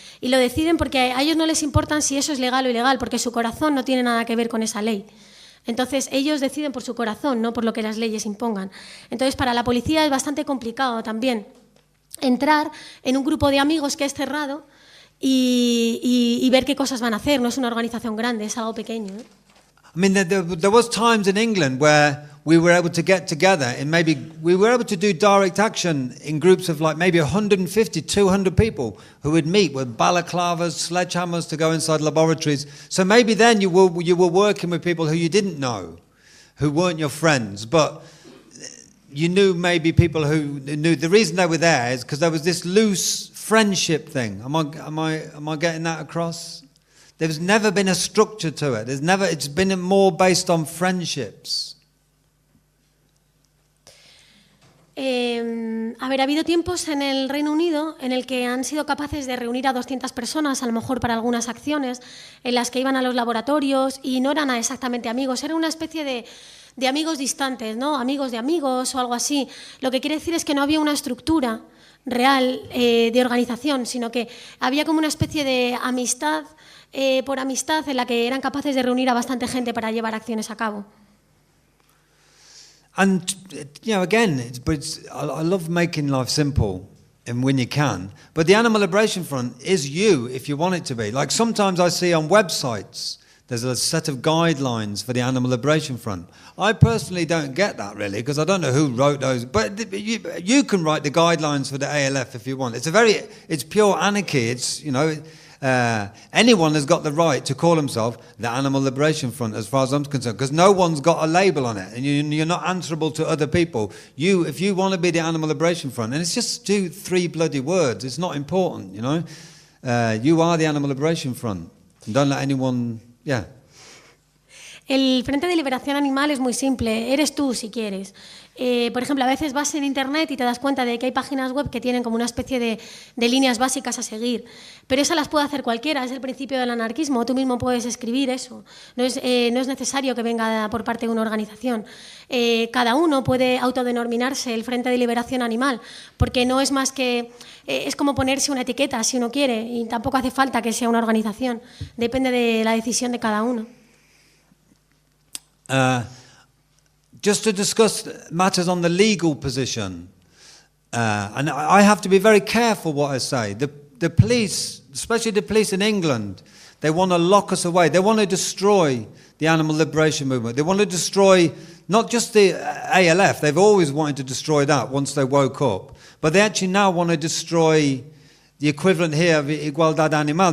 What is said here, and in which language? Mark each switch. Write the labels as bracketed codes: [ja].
[es] Y lo deciden porque a ellos no les importa si eso es legal o ilegal, porque su corazón no tiene nada que ver con esa ley. Entonces, ellos deciden por su corazón, no por lo que las leyes impongan. Entonces, para la policía es bastante complicado también entrar en un grupo de amigos que es cerrado y ver qué cosas van a hacer. No es una organización grande, es algo pequeño, ¿eh? [en] I mean, there was times in England where we were able to get together and maybe we were able to do direct action in groups of like maybe 150, 200 people who would meet with balaclavas, sledgehammers to go inside laboratories. So maybe then you were working with people who you didn't know, who weren't your friends, but you knew maybe people who knew. The reason they were there is because there was this loose friendship thing. Am I getting that across? There's never been a structure to it. It's been more based on friendships. [es] Ha habido tiempos en el Reino Unido en el que han sido capaces de reunir a 200 personas, a lo mejor para algunas acciones, en las que iban a los laboratorios y no eran exactamente amigos, era una especie de amigos distantes, ¿no? Amigos de amigos o algo así. Lo que quiere decir es que no había una estructura real de organización, sino que había como una especie de amistad por amistad en la que eran capaces de reunir a bastante gente para llevar acciones a cabo. [en] And, you know, again, I love making life simple and when you can, but the Animal Liberation Front is you if you want it to be. Like sometimes I see on websites, there's a set of guidelines for the Animal Liberation Front. I personally don't get that really because I don't know who wrote those, but you can write the guidelines for the ALF if you want. It's pure anarchy. It's, you know, anyone has got the right to call himself the Animal Liberation Front as far as I'm concerned because no one's got a label on it and you're not answerable to other people. If you want to be the Animal Liberation Front, and it's just 2-3 bloody words, it's not important, you know. You are the Animal Liberation Front. And don't let anyone... Yeah. [es] El Frente de Liberación Animal es muy simple, eres tú si quieres. Por ejemplo, a veces vas en internet y te das cuenta de que hay páginas web que tienen como una especie de líneas básicas a seguir, pero esas las puede hacer cualquiera, es el principio del anarquismo, tú mismo puedes escribir eso, no es necesario que venga por parte de una organización. Cada uno puede autodenominarse el Frente de Liberación Animal, porque no es más que... es como ponerse una etiqueta si uno quiere y tampoco hace falta que sea una organización, depende de la decisión de cada uno. [en] Just to discuss matters on the legal position, and I have to be very careful what I say. The police, especially the police in England, they want to lock us away. They want to destroy the animal liberation movement. They want to destroy not just the ALF, they've always wanted to destroy that once they woke up, but they actually now want to destroy the equivalent here of igualdad animal.